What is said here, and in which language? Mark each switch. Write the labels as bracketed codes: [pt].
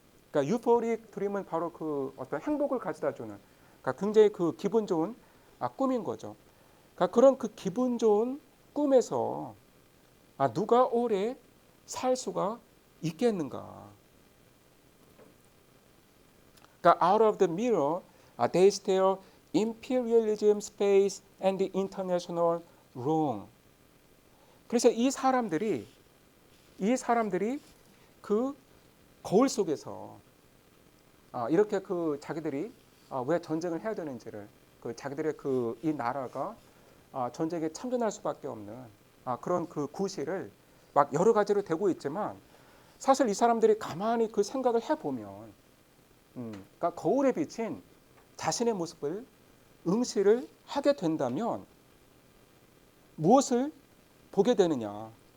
[ko] 그러니까 euphoric dream은 바로 그 어떤 행복을 가져다 주는, 그러니까 굉장히 그 기분 좋은 꿈인 거죠. 그러니까 그런 그 기분 좋은 꿈에서 누가 오래 살 수가 있겠는가? 그러니까 [en] out of the mirror they stare imperialism, space, and the international wrong. [ko] 그래서 이 사람들이 그 거울 속에서 이렇게 그 자기들이 왜 전쟁을 해야 되는지를, 그 자기들의 그 이 나라가 전쟁에 참전할 수밖에 없는 그런 그 구실을 막 여러 가지로 대고 있지만, 사실 이 사람들이 가만히 그 생각을 해보면 그러니까 거울에 비친 자신의 모습을 응시를 하게 된다면 무엇을 보게 되느냐?